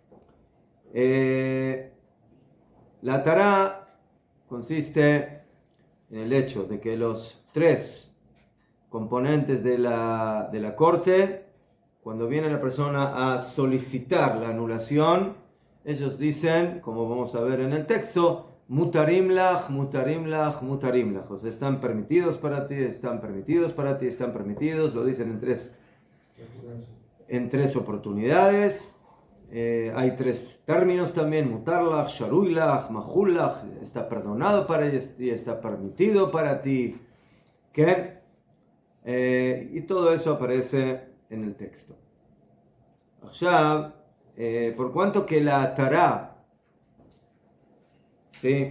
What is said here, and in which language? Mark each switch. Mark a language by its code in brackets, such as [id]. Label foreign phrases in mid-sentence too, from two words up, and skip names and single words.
[es] La Torá consiste en el hecho de que los 3 componentes de la corte, cuando viene la persona a solicitar la anulación, ellos dicen, como vamos a ver en el texto, [he] מותרים לך, מותרים לך, מותרים לך. [es] O sea, están permitidos para ti, están permitidos para ti, están permitidos. Lo dicen en tres oportunidades. Hay tres términos también, [he] מותר לך, שרוי לך, מחול לך. [es] Está perdonado para ti, está permitido para ti. ¿Qué? Y todo eso aparece en el texto. Ahora, por cuanto que la Tará, ¿sí?